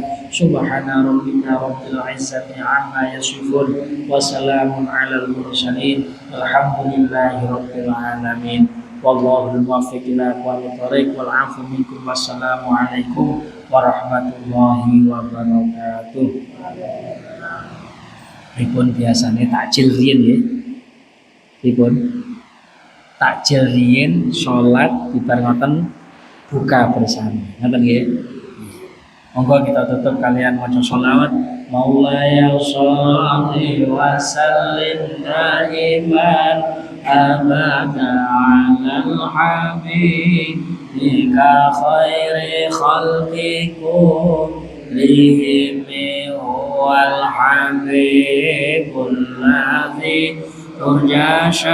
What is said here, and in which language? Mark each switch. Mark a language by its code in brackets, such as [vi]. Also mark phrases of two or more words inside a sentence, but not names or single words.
[ar] سبحان ربك رب العزة عما يصفون وسلام على المرسلين والحمد لله رب العالمين. والله الموفق إلى أقوم الطريق والعفو منكم. والسلام عليكم ورحمة الله وبركاته. [jv] Pripun biasane takjil riyen nggih? Pripun? Takjil riyen salat dibar ngoten [id] buka bersama. [jv] Ngoten nggih. Monggo kita tutup kalian maca sholawat. [ar] مولاي صل وسلم دائما أبدا على حبيبك خير الخلق كلهم هو الحبيب الذي ترجى